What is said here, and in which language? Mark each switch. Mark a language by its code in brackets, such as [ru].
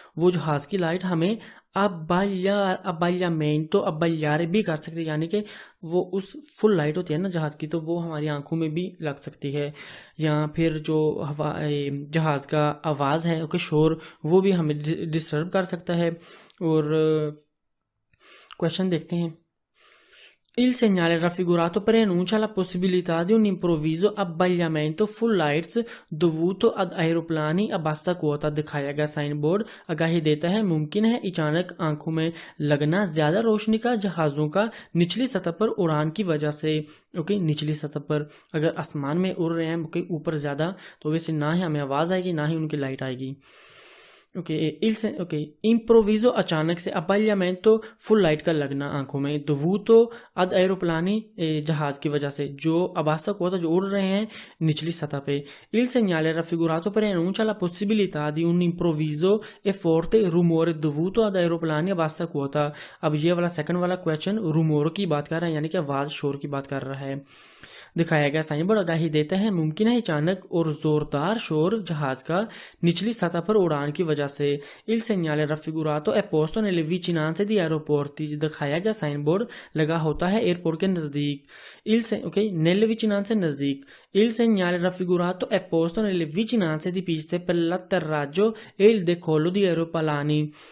[hi] वो जहाज़ की लाइट हमें अब्बायारे भी कर सकते हैं, यानी कि वो उस फुल लाइट होती है ना जहाज़ की, तो वो हमारी आंखों में भी लग सकती है। या फिर जो जहाज़ का आवाज़ है, ओके, शोर, वो भी हमें डिस्टर्ब कर सकता है। और क्वेश्चन देखते हैं। [it] Il segnale raffigurato preannuncia la possibilità di un improvviso abbagliamento [en] full lights [it] dovuto ad aeroplani a bassa quota। [hi] दिखाया गया साइन बोर्ड आगाही देता है मुमकिन है अचानक आंखों में लगना ज्यादा रोशनी का जहाजों का निचली सतह पर उड़ान की वजह से। ओके, निचली सतह पर अगर आसमान में उड़ रहे हैं, ओके, ऊपर ज्यादा, तो वैसे ना ही हमें आवाज आएगी ना ही उनकी लाइट आएगी। ओके, इम्प्रोविजो अचानक से, अब्बाgliamento फुल लाइट का लगना आंखों में, दोवुतो अद एरोप्लानी जहाज की वजह से, जो अबासा कोता जो उड़ रहे हैं निचली सतह पे। [it] Il segnale raffigurato preannuncia la possibilità di un improvviso e forte rumore dovuto ad aeroplani a bassa quota। [hi] अब ये वाला सेकंड वाला क्वेश्चन rumore की बात कर रहा है, यानी कि आवाज शोर की बात कर रहा है। दिखाया गया साइन बोर्ड आगाही देता है मुमकिन है अचानक और जोरदार शोर जहाज का निचली सतह पर उड़ान की वजह से। [it] Il segnale raffigurato è posto nelle vicinanze di aeroporti। [hi] दिखाया गया साइन बोर्ड लगा होता है एयरपोर्ट के नजदीक। ओके, [it] nelle vicinanze [hi] नजदीक। [it] Il segnale raffigurato è posto nelle vicinanze di piste per l'atterraggio e il decollo di aeroplani।